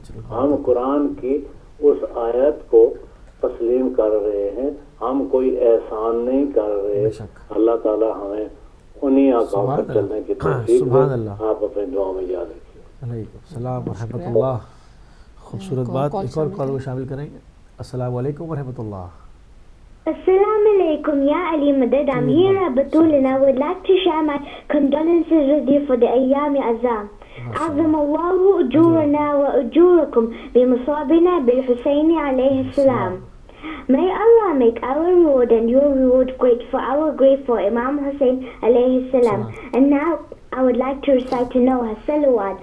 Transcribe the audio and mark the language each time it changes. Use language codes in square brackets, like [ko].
[ur] ہم قرآن کی اس آیت کو تسلیم کر رہے ہیں ہم کوئی احسان نہیں کر رہے. اللہ تعالیٰ ہمیں انہی آقاؤں پر چلنے کی توفیق دے. آپ اپنے دعا میں یاد رکھیے. علیکم السلام ورحمۃ اللہ. خوبصورت بات. ایک اور کال کو شامل کریں گے. السلام علیکم ورحمۃ اللہ. [en] Assalamu alaikum, Ya Ali Madad. I'm here at Batul and I would like to share my condolences with you for the Ayyam Azam. [ar] أعظم الله أجورنا وأجوركم بمصابنا بالحسين عليه السلام. [en] May Allah make our reward and your reward great for our grateful Imam Hussein alayhi salam. And now I would like to recite to Noah Salawat.